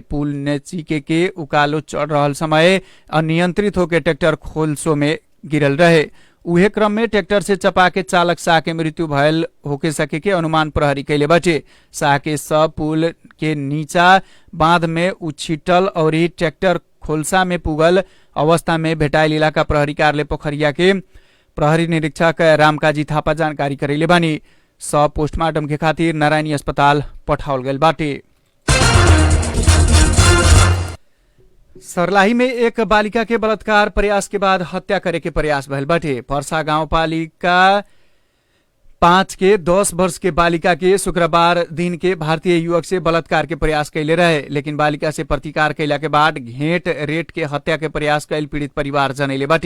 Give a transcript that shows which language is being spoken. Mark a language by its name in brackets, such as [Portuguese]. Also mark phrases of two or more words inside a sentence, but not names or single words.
[Bhojpuri] पुल नचिके के उकालो चढ़ रहल समय अनियंत्रित होकर ट्रैक्टर खोलसो में गिरल रहे। उहे क्रम में ट्रैक्टर से चपा के चालक शाह के मृत्यु भयल होके सके के अनुमान प्रहरी कैले बाटे। शाह के सब पुल के नीचा बांध में उछिटल और ट्रैक्टर खोलसा में पुगल अवस्था में भेटाइल इलाका प्रहरी कार्यालय पोखरिया के प्रहरी निरीक्षक रामकाजी थापा जानकारी करैले बानी। सब पोस्टमार्टम के खातिर नारायणी अस्पताल पठाओल गइल बाटे। सर्लाही में एक बालिका के बलात्कार प्रयास के बाद हत्या करे के प्रयास भइल बाटे। पर्सा गाउँपालिका 5 के 10 वर्ष के बालिका के शुक्रवार दिन के भारतीय युवक से बलात्कार के प्रयास कैले रहे, लेकिन बालिका से प्रतिकार कैला के बाद घेंट रेट के हत्या के प्रयास कैल पीड़ित परिवार जनैले बाटे।